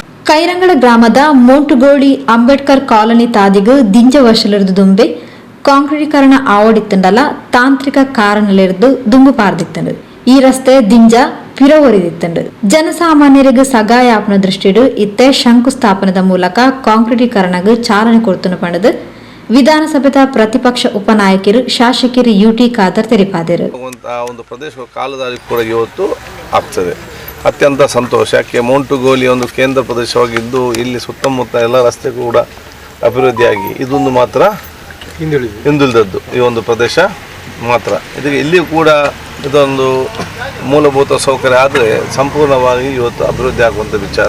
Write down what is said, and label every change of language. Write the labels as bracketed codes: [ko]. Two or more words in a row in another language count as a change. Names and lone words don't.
[tcy] ಕೈರಂಗಳ ಗ್ರಾಮದ ಮೋಂಟುಗೋಳಿ ಅಂಬೇಡ್ಕರ್ ಕಾಲನಿ ತಾದಿಗು ದಿಂಜ ವರ್ಷಲಿರುದು ದುಂಬೆ ಕಾಂಕ್ರೀಟೀಕರಣ ಆವಡಿತ್ತಂಡಲ ತಾಂತ್ರಿಕ ಕಾರಣಲಿರುದು ದುಂಬು ಪಾರ್ದಿತ್ತಂಡು ಈ ರಸ್ತೆ ದಿಂಜ ಪಿರವರಿದಿತ್ತಂಡು ಜನಸಾಮಾನ್ಯರಿಗೆ ಸಗಾಯ ಆಪನ ದೃಷ್ಟಿಡು ಇತ್ತೆ ಶಂಕುಸ್ಥಾಪನದ ಮೂಲಕ ಕಾಂಕ್ರೀಟೀಕರಣಕ್ಕೆ ಚಾಲನೆ ಕೊಡ್ತುನ ಪಂಡದು ವಿಧಾನಸಭೆದ ಪ್ರತಿಪಕ್ಷ ಉಪನಾಯಕರು ಶಾಸಕರು ಯುಟಿ ಖಾದರ್ ತೆರಿಪಾದರು. [kn] ಒಂದು ಪ್ರದೇಶ ಕಾಲದಾರಿ ಕೂಡ ಇವತ್ತು ಆಗ್ತದೆ. ಅತ್ಯಂತ ಸಂತೋಷ. ಯಾಕೆ ಮೋಂಟುಗೋಲಿ ಒಂದು ಕೇಂದ್ರ ಪ್ರದೇಶವಾಗಿದ್ದು ಇಲ್ಲಿ ಸುತ್ತಮುತ್ತ ಎಲ್ಲ ರಸ್ತೆ ಕೂಡ ಅಭಿವೃದ್ಧಿಯಾಗಿ ಇದೊಂದು ಮಾತ್ರ ಹಿಂದುಳಿದದ್ದು ಈ ಒಂದು ಪ್ರದೇಶ ಮಾತ್ರ. ಇದಕ್ಕೆ ಇಲ್ಲಿ ಕೂಡ ಇದೊಂದು ಮೂಲಭೂತ ಸೌಕರ್ಯ ಆದರೆ ಸಂಪೂರ್ಣವಾಗಿ ಇವತ್ತು ಅಭಿವೃದ್ಧಿ ಆಗುವಂಥ ವಿಚಾರ.